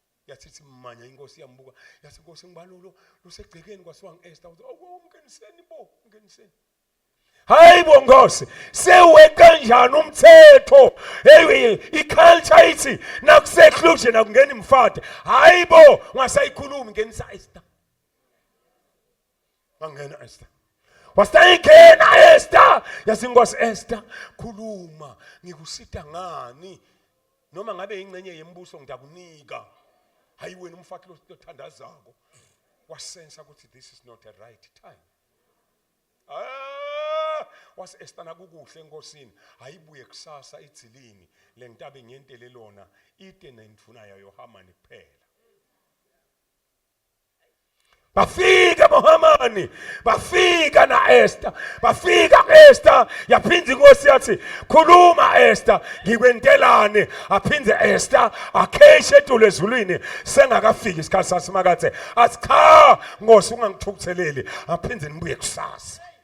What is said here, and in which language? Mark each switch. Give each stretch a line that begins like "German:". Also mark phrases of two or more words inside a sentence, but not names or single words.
Swati: yathi manya inkosi yambuka yathi inkosi ngibalo lusegcekeni kwasiwa ngiEsther ungeniseni bo ungeniseni hayibo Nkosi sewe kanjani umthetho hey iculture ithi nakuseclusion akungeni mfati hayibo ngasayikhulumi ngenisa Esther bangena Esther wasayingena Esther yathi inkosi Esther khuluma ngikusita ngani noma ngabe ingcenye yembuso ngiyakunika hayi wena umfati lothandazako wasensa ukuthi
English: this is not a right time
Swati: was Esther nakukuhle enkosini hayibuye kusasa idzilini lentaba engentele lona ite nenduna yayo Hamani kuphela bafika mohamani bafika na Esther bafika Esther yaphinza inkosi yathi khuluma Esther ngikwentelane aphinze Esther akheshe etulo ezulwini sengakafiki isikhathi sasimakathe athi cha Nkosi ungangithukutheleli aphinze nibuye kusasa